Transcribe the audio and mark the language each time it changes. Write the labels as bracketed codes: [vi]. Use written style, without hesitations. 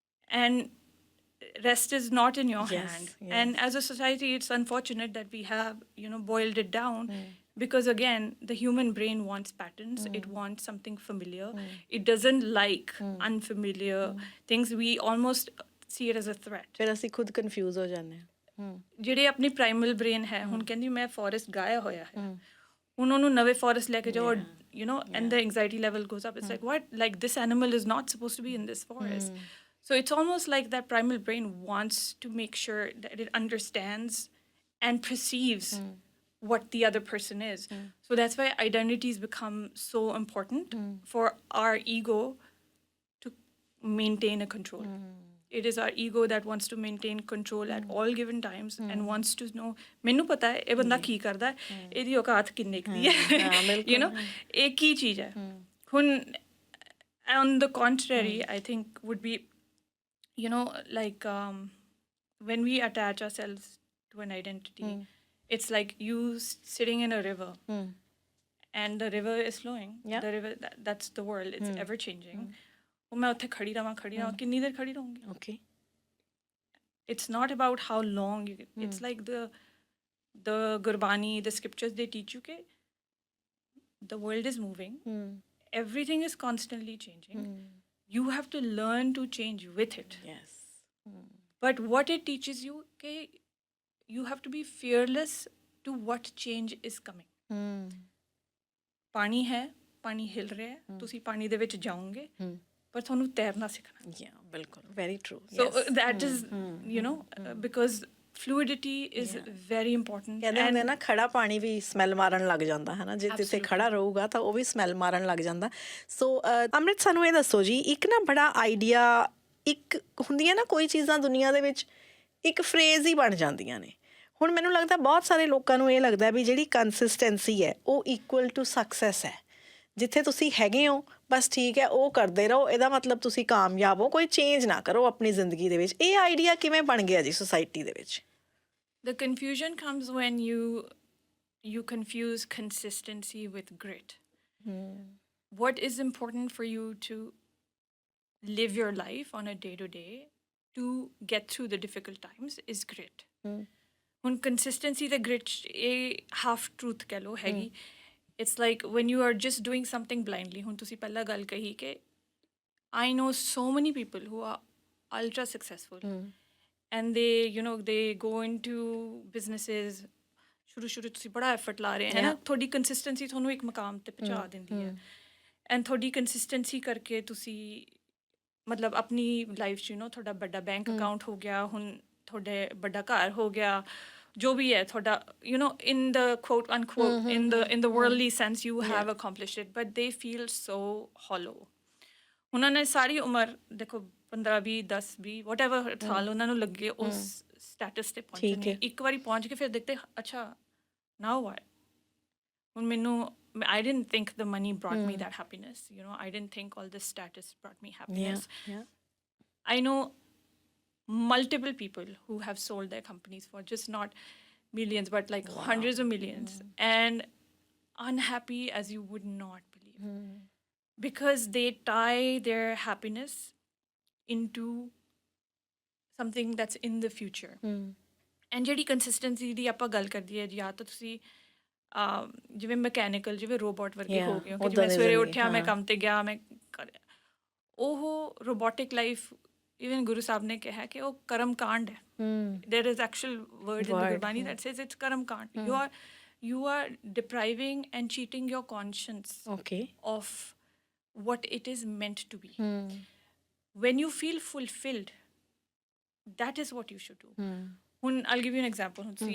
[en] And rest is not in your hand. And as a society, it's unfortunate that we have, you know, boiled it down because again, the human brain wants patterns. It wants something familiar. It doesn't like unfamiliar things. We almost see it as a threat. [pa] ਫਿਰ ਅਸੀਂ ਖੁਦ confuse ਹੋ ਜਾਂਦੇ ਹਾਂ। ਜਿਹੜੇ ਆਪਣੀ ਪ੍ਰਾਈਮਲ brain ਹੈ, ਹੁਣ ਕਹਿੰਦੀ ਮੈਂ ਫੋਰੈਸਟ ਗਾਇਆ ਹੋਇਆ ਹੈ, ਹੁਣ ਉਹਨੂੰ ਨਵੇਂ ਫੋਰੈਸਟ ਲੈ ਕੇ ਜਾਓ, [en] you know, and the anxiety level goes up. It's like, what? Like, this animal is not supposed to be in this forest. So it's almost like that primal brain wants to make sure that it understands and perceives what the other person is. So that's why identities become so important for our ego to maintain a control. It is our ego that wants to maintain control at all given times and wants to know, [pa] ਮੈਨੂੰ ਪਤਾ ਹੈ ਇਹ ਬੰਦਾ ਕੀ ਕਰਦਾ ਹੈ, ਇਹਦੀ ਔਕਾਤ ਕਿੰਨੇ ਕੁ ਦੀ ਹੈ, [en] you know, [pa] ਇਹ ਕੀ ਚੀਜ਼ ਹੈ. [en] ਹੁਣ on the contrary, I think would be, you know, like when we attach ourselves to an identity, it's like you sitting in a river and the river is flowing. The river, that's the world. It's ever changing. [pa] मैं उत्थे खड़ी रहां कितनी देर खड़ी रहूंगी. [en] Okay. It's not about how long you get. It's like the Gurbani, the scriptures, they teach you that the world is moving. Everything is constantly changing. You have to learn to change with it. Yes. But what it teaches you, that you have to be fearless to what change is coming. [pa] ਪਾਣੀ ਹੈ, ਪਾਣੀ ਹਿਲ ਰਿਹਾ ਹੈ, ਤੁਸੀਂ ਪਾਣੀ ਦੇ ਵਿੱਚ ਜਾਓਗੇ, ਪਰ ਤੁਹਾਨੂੰ ਤੈਰਨਾ ਸਿੱਖਣਾ. [en] Yeah, [pa] ਬਿਲਕੁਲ, [en] very true. So that is, you know, because fluidity is very important. [pa] ਕਹਿੰਦੇ ਹੁੰਦੇ ਨਾ ਖੜਾ ਪਾਣੀ ਵੀ ਸਮੈਲ ਮਾਰਨ ਲੱਗ ਜਾਂਦਾ ਹੈ ਨਾ, ਜੇ ਜਿੱਥੇ ਖੜਾ ਰਹੂਗਾ ਤਾਂ ਉਹ ਵੀ ਸਮੈਲ ਮਾਰਨ ਲੱਗ ਜਾਂਦਾ. ਸੋ ਅੰਮ੍ਰਿਤ, ਸਾਨੂੰ ਇਹ ਦੱਸੋ ਜੀ, ਇੱਕ ਨਾ ਬੜਾ ਆਈਡੀਆ, ਇੱਕ ਹੁੰਦੀਆਂ ਨਾ ਕੋਈ ਚੀਜ਼ਾਂ ਦੁਨੀਆ ਦੇ ਵਿੱਚ ਇੱਕ ਫਰੇਜ਼ ਹੀ ਬਣ ਜਾਂਦੀਆਂ ਨੇ. ਹੁਣ ਮੈਨੂੰ ਲੱਗਦਾ ਬਹੁਤ ਸਾਰੇ ਲੋਕਾਂ ਨੂੰ ਇਹ ਲੱਗਦਾ ਵੀ ਜਿਹੜੀ ਕੰਸਿਸਟੈਂਸੀ ਹੈ ਉਹ ਇਕੁਅਲ ਟੂ ਸਕਸੈਸ ਹੈ. ਜਿੱਥੇ ਤੁਸੀਂ ਹੈਗੇ ਹੋ ਬਸ ਠੀਕ ਹੈ, ਉਹ ਕਰਦੇ ਰਹੋ, ਇਹਦਾ ਮਤਲਬ ਤੁਸੀਂ ਕਾਮਯਾਬ ਹੋ, ਕੋਈ ਚੇਂਜ ਨਾ ਕਰੋ ਆਪਣੀ ਜ਼ਿੰਦਗੀ ਦੇ ਵਿੱਚ. ਇਹ ਆਈਡੀਆ ਕਿਵੇਂ ਬਣ ਗਿਆ ਜੀ ਸੁਸਾਇਟੀ ਦੇ ਵਿੱਚ? [en] The confusion comes when you confuse consistency with grit. What is important for you to live your life on a day-to-day to get through the difficult times is grit. [pa] ਹੁਣ consistency ਤੇ grit ਇਹ [en] half truth [pa] ਕਹਿ ਲਓ ਹੈਗੀ. [en] It's like when you are just doing something blindly. [pa] ਹੁਣ ਤੁਸੀਂ ਪਹਿਲਾਂ ਗੱਲ ਕਹੀ ਕਿ [en] I know so many people who are ultra successful and they, you know, they go into businesses. [pa] ਸ਼ੁਰੂ ਤੁਸੀਂ ਬੜਾ ਐਫਰਟ ਲਾ ਰਹੇ ਹੈ ਨਾ, ਤੁਹਾਡੀ ਕੰਸਿਸਟੈਂਸੀ ਤੁਹਾਨੂੰ ਇੱਕ ਮਕਾਮ ਤੇ ਪਹੁੰਚਾ ਦਿੰਦੀ ਹੈ. ਐਂਡ ਤੁਹਾਡੀ ਕੰਸਿਸਟੈਂਸੀ ਕਰਕੇ ਤੁਸੀਂ ਮਤਲਬ ਆਪਣੀ ਲਾਈਫ 'ਚ, ਯੂ ਨੋ, ਤੁਹਾਡਾ ਵੱਡਾ ਬੈਂਕ ਅਕਾਊਂਟ ਹੋ ਗਿਆ, ਹੁਣ ਤੁਹਾਡੇ ਵੱਡਾ ਘਰ ਹੋ ਗਿਆ, ਜੋ ਵੀ ਹੈ ਤੁਹਾਡਾ, [en] you know, in the quote unquote, in the worldly sense, you have accomplished it, but they feel so hollow. [pa] ਉਹਨਾਂ ਨੇ ਸਾਰੀ ਉਮਰ ਦੇਖੋ 15 20 10 20 whatever ਸਾਲ ਉਹਨਾਂ ਨੂੰ ਲੱਗੇ ਉਸ ਸਟੇਟਸ ਤੇ ਪਹੁੰਚਣ ਨੂੰ. ਇੱਕ ਵਾਰੀ ਪਹੁੰਚ ਕੇ ਫਿਰ ਦੇਖਦੇ, ਅੱਛਾ [en] now what? [pa] ਹੁਣ ਮੈਨੂੰ, [en] I didn't think the money brought me that happiness, you know, I didn't think all this status brought me happiness. I know multiple people who have sold their companies for just not millions but like hundreds of millions and unhappy as you would not believe because they tie their happiness into something that's in the future. [pa] And ਜਿਹੜੀ consistency ਦੀ ਆਪਾਂ ਗੱਲ ਕਰਦੀ ਹੈ ਜਾਂ ਤਾਂ ਤੁਸੀਂ ਜਿਵੇਂ mechanical ਜਿਵੇਂ ਰੋਬੋਟ ਵਰਗੇ ਹੋ ਗਏ ਕਿ ਜਿਵੇਂ ਸਵੇਰੇ ਉੱਠਿਆ ਮੈਂ ਕੰਮ ਤੇ ਗਿਆ ਮੈਂ ਕਰਿਆ ਉਹ robotic life even Guru Sahib ਨੇ ਕਿਹਾ ਕਿ ਉਹ ਕਰਮ ਕਾਂਡ ਹੈ [en] there is actual word in the Gurbani that says it's karam kand. You are depriving and cheating your conscience of what it is meant to be. When you feel fulfilled, that is what you should do. I'll give you an example.